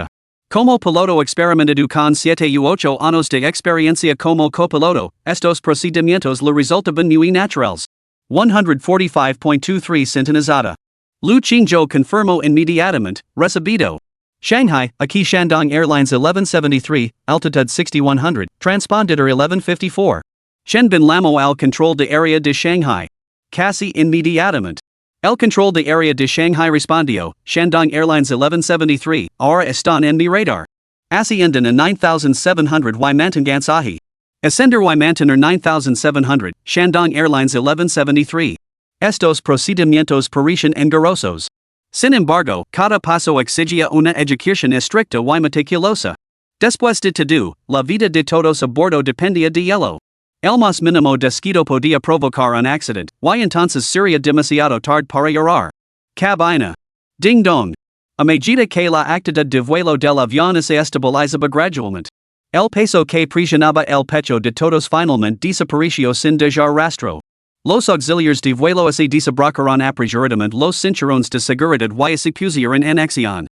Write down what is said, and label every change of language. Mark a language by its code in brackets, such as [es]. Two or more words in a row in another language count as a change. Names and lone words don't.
[es] Como piloto experimentado con 7 u 8 años de experiencia como copiloto, estos procedimientos le resultaban muy naturales. 145.23 sintonizada. Lu Qingzhou confirmó inmediatamente, recibido. Shanghai, Aquí Shandong Airlines 1173, altitude 6100, transpondedor 1154. Chen bin Lamo al control de área de Shanghai. Casi inmediatamente. El control de área de Shanghai respondió, Shandong Airlines 1173, ahora están en mi radar. Ascienden a 9700 y mantenganse ahí. Ascender y mantener 9700, Shandong Airlines 1173. Estos procedimientos parecen engorrosos. Sin embargo, cada paso exigia una ejecución estricta y meticulosa. Después de todo, la vida de todos a bordo dependía de ello. El más mínimo descuido podía provocar un accidente, y entonces sería demasiado tarde para llorar. Cabina. Ding dong. A medida que la actividad de vuelo del avión se estabilizaba gradualmente, el peso que presionaba el pecho de todos finalmente desapareció sin dejar rastro. Los auxiliares de vuelo se desabracaron apresuradamente los cinturones de seguridad y se pusieron en acción.